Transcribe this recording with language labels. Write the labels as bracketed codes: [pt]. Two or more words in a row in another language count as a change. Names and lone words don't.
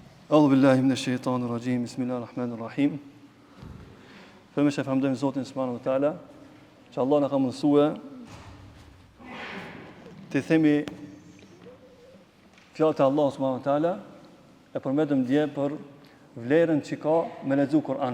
[ar] أعوذ بالله من الشيطان الرجيم. بسم الله الرحمن الرحيم. [sq] Më shefamdojmë Zotin [ar] سبحانه وتعالى, [sq] që Allah na ka mësuar të themi fjalët e Allah [ar] سبحانه وتعالى [sq] e përmendëm dje për vlerën që ka me lexu Kur'an.